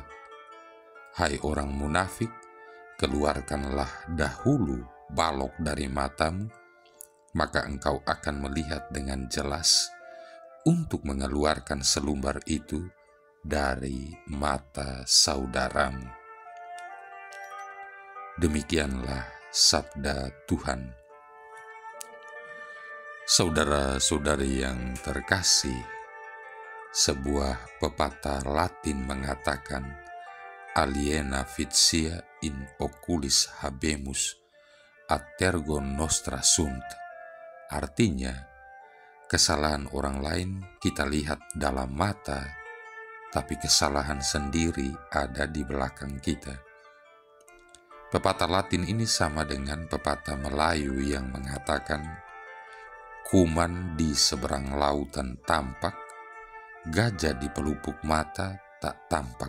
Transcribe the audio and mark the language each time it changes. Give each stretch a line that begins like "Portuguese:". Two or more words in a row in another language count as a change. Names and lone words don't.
Indonesian: Hai orang munafik, keluarkanlah dahulu balok dari matamu, maka engkau akan melihat dengan jelas untuk mengeluarkan selumbar itu dari mata saudaramu. Demikianlah sabda Tuhan. Saudara-saudari yang terkasih, sebuah pepatah Latin mengatakan,
Latin: aliena vitia in oculis habemus, ad tergo nostra sunt.
Indonesian: Artinya, kesalahan orang lain kita lihat dalam mata, tapi kesalahan sendiri ada di belakang kita. Pepatah Latin ini sama dengan pepatah Melayu yang mengatakan, kuman di seberang lautan tampak, gajah di pelupuk mata tak tampak.